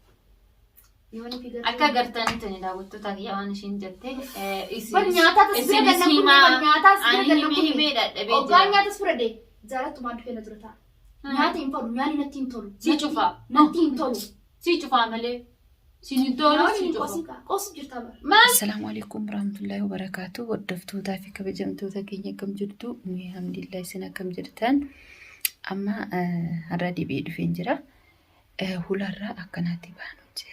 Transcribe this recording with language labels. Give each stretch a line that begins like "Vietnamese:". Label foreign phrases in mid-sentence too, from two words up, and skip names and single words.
Oromo: Akka gartanii tani daawwattoota kiyya waan ishiin jettee isinis himaa ani himee dadhabee jira. Ogaan nyaatas fudhadhe jaalattumaan dhufee na dura ta'a. Nyaata hin tolu nyaanni natti hin tolu. Si cufaa. Natti hin tolu. Si cufaa malee. Si hin tolu si cufaa. Qosu jirta bara.
Arabic: السلام عليكم ورحمة الله وبركاته.
Oromo: Hordoftoota fi kabajamtoota keenya akkam jirtu? Alhamdulillah isin akkam jirtan? Amma har'a deebi'ee dhufee jira. Hularraa akkanaatti baanu jira.